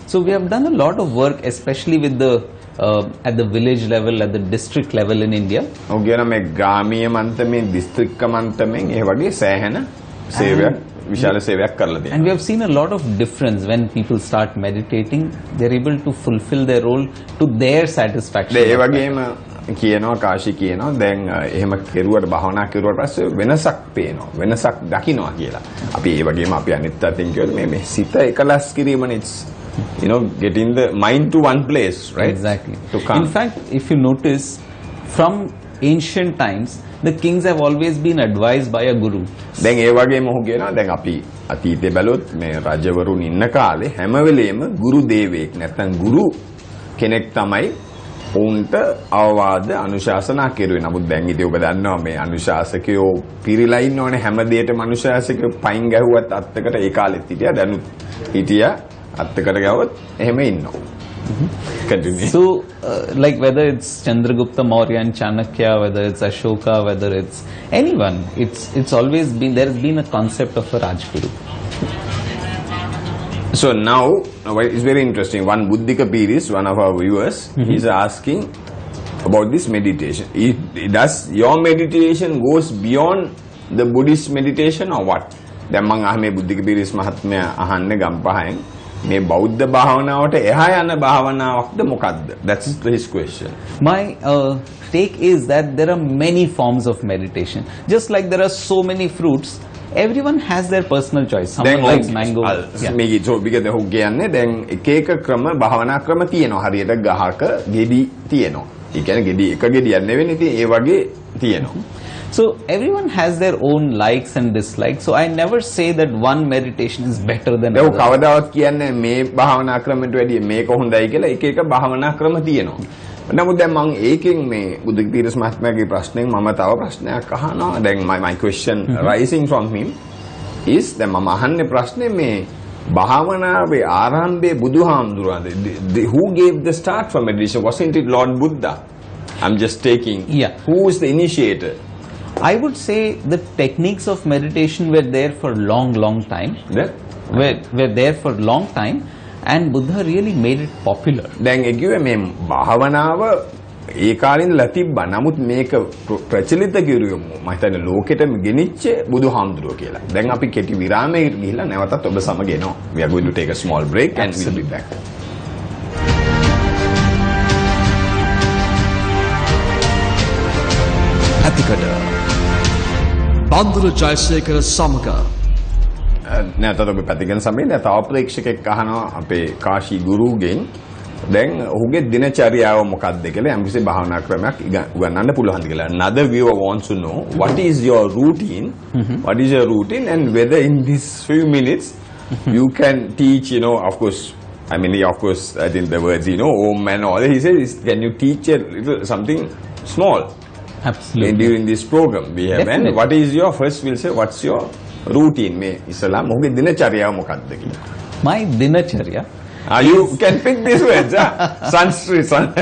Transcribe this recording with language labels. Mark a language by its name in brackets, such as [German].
[English] So we have done a lot of work especially with the at the village level, at the district level in India. [Sinhala] ඔගේන මේ ග්‍රාමීය මන්ත්‍රමේ දිස්ත්‍රික්ක මන්ත්‍රමෙන් ඒ වගේ සෑහෙන සේවයක් විශාල සේවයක් කරලා තියෙනවා. [English] And we have seen a lot of difference when people start meditating. They're able to fulfill their role to their satisfaction. [Sinhala] ඒ වගේම කියනවා කාශි කියනවා දැන් එහෙම කෙරුවට භාවනා කෙරුවට පස්සේ වෙනසක් පේනවා වෙනසක් දකින්නවා කියලා. අපි ඒ වගේම අපි අනිත් අතින් කියවල මේ සිත එකලස් කිරීමනේ [English] getting the mind to one place, right? Exactly. To come. In fact, if you notice, from ancient times, the kings have always been advised by a guru. [Sinhala] දැන් ඒ වගේම ඔහු කියනවා දැන් අපි අතීතේ බැලුවොත් මේ රජවරුන් ඉන්න කාලේ හැම වෙලේම ගුරු දේවයෙක් නැත්නම් ගුරු කෙනෙක් තමයි උන්ට අවවාද අනුශාසනා කෙරුවේ. නමුත් දැන් ඉතින් ඔබ දන්නවා මේ අනුශාසකයෝ පිරීලා ඉන්නෝනේ හැම දෙයකම අනුශාසකයෝ පයින් ගැහුවත් අත්තකට ඒ කාලෙත් හිටියා දැනුත් හිටියා අත්තකට ගාවත් එහෙම ඉන්නවා. [English] Continue. So, like whether it's Chandragupta Maurya and Chanakya, whether it's Ashoka, whether it's anyone, it's always been there's been a concept of a Rajguru. So now it's very interesting. One Buddhika Piris, one of our viewers, is asking about this meditation. Does your meditation goes beyond the Buddhist meditation or what? [Sinhala] දැන් මම අහන්නේ බුද්ධික පිරිස් මහත්මයා අහන්නේ ගම්පහෙන් මේ බෞද්ධ භාවනාවට එහා යන භාවනාවක්ද මොකක්ද? [English] That's his question. My take is that there are many forms of meditation. Just like there are so many fruits, everyone has their personal choice. Someone likes mango. [Sinhala] මේකේ because ඔහු කියන්නේ දැන් එක එක ක්‍රම භාවනා ක්‍රම තියෙනවා. හරියට ගහක ගෙඩි තියෙනවා. ඒ කියන්නේ ගෙඩි එක ගෙඩියක් නෙවෙයි ඉතින් ඒ වගේ තියෙනවා. [English] So everyone has their own likes and dislikes. So I never say that one meditation is better than another. another. [Sinhala] කවදාවත් කියන්නේ මේ භාවනා ක්‍රමයට වැඩිය මේක හොඳයි කියලා එක එක භාවනා ක්‍රම තියෙනවා. නමුත් දැන් මම ඒකෙන් මේ බුද්ධ තීරස් මහත්මයාගේ ප්‍රශ්නෙන් මම තව ප්‍රශ්නයක් අහනවා. [English] දැන් my question rising from him is [Sinhala] දැන් මම අහන්නේ ප්‍රශ්නේ මේ භාවනාවේ ආරම්භයේ බුදුහාමුදුරුවන්ද [English] who gave the start for meditation? Wasn't it Lord Buddha? I'm just taking. Yeah. Who is the initiator? I would say the techniques of meditation were there for long time. Yeah. Were there for long time, and Buddha really made it popular. [Sinhala] දැන් ඒ කිව්වේ මේ භාවනාව ඒ කාලේ ඉඳලා තිබ්බා. නමුත් මේක ප්‍රචලිත කිරුවේ මම හිතන්නේ ලෝකෙටම ගෙනිච්ච බුදුහාමුදුරුවෝ කියලා. දැන් අපි කෙටි විරාමයකට ගිහිල්ලා නැවතත් ඔබ සමග එනවා. [English] We are going to take a small break and we'll be back. [Sinhala] ඇතිකඩ බන්දුර Jayasekara සමග නැතත් ඔබ පැතිගෙන සමයේ තව ප්‍රේක්ෂකෙක් අහනවා අපේ කාශී ගුරුගෙන් දැන් ඔහුගේ දිනචරියාව මොකක්ද කියලා යම්කිසි භාවනා ක්‍රමයක් උගන්වන්න පුළුවන්ද කියලා. [English] Another viewer wants to know what is your routine? What is your routine and whether in these few minutes you can teach, of course, I mean, of course, I think the words, Om and all. He says, can you teach a little something small? Absolutely. During this program we have. Definitely. And what is your, first we'll say, what's your routine? [Sinhala] මේ ඉස්සලා මොහුගේ දිනචරියාව මොකක්ද කියලා. [English] My dinacharya. You can pick these words, Sanskrit.